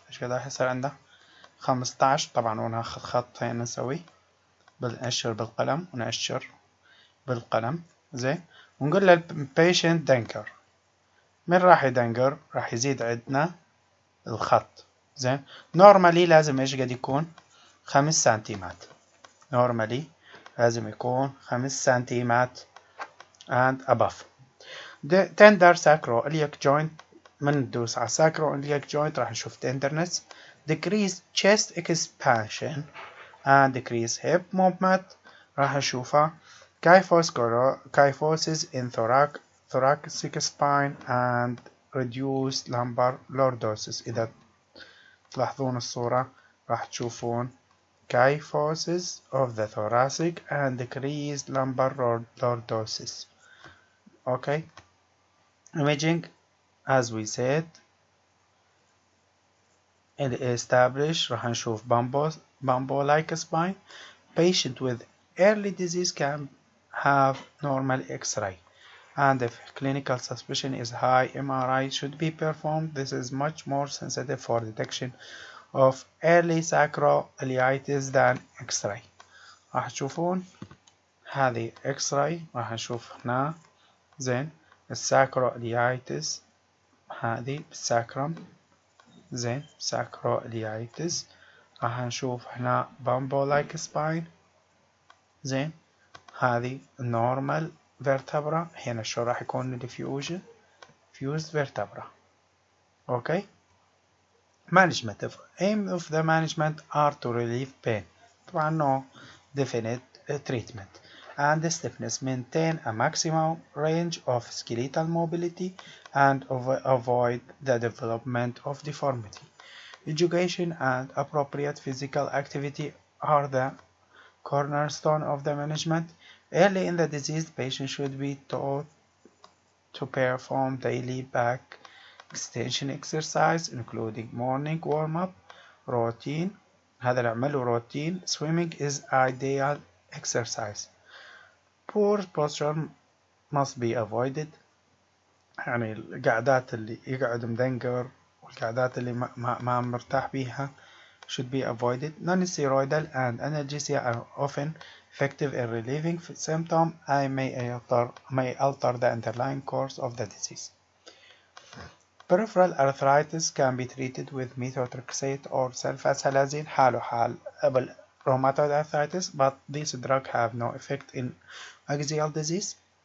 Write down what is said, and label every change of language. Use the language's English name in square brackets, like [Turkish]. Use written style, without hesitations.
[Arabic] ايش كده راح يصير عنده 15. طبعا وناخذ خط هنا نسوي نأشر بالقلم ونأشر بالقلم زين، ونقول للبيشنت دنكر. من راح يدنكر راح يزيد عندنا الخط زين. نورمالي لازم ايش قد يكون 5 سنتيمات، نورمالي لازم يكون 5 سنتيمات [English] and above. tender sacroiliac joint، [Arabic] من ندوس على [English] sacroiliac joint [Arabic] راح نشوف [English] tenderness، decrease chest expansion and decrease hip movement [Arabic] راح نشوفها، [English] kyphosis in thoracic spine and reduced lumbar lordosis. [Arabic] إذا تلاحظون الصورة راح تشوفون [English] kyphosis of the thoracic and decreased lumbar lordosis. Okay. Imaging, as we said, establish [Arabic] راح نشوف [English] bumbo-like spine. Patient with early disease can have normal X-ray, and if clinical suspicion is high, MRI should be performed. This is much more sensitive for detection of early sacroiliitis than X-ray. [Arabic] راح تشوفون هذه X-ray، راح نشوف هنا زين الساكروإليايتس، هذه بالساكرم زين ساكروإليايتس. راح نشوف هنا بامبو لايك سباين زين، هذه النورمال فيرتبرا. هنا شو راح يكون الديفيوجن فيوزد فيرتبرا. اوكي. [English] management of aim of the management are to relieve pain. طبعا no definite treatment and the stiffness. Maintain a maximum range of skeletal mobility and avoid the development of deformity. Education and appropriate physical activity are the cornerstone of the management. Early in the disease, patient should be taught to perform daily back extension exercise including morning warm-up routine. [Arabic] هذا نعمله روتين. [English] Swimming is ideal exercise. Poor posture must be avoided. [Arabic] يعني القعدات اللي يقعد مدنقر والقعدات اللي ما مرتاح بيها [English] should be avoided. Non-steroidal and analgesia are often effective in relieving symptoms and may alter the underlying course of the disease. Peripheral arthritis can be treated with methotrexate or sulfasalazine [Arabic] حاله حال [English] rheumatoid arthritis, but these drugs have no effect in axial disease.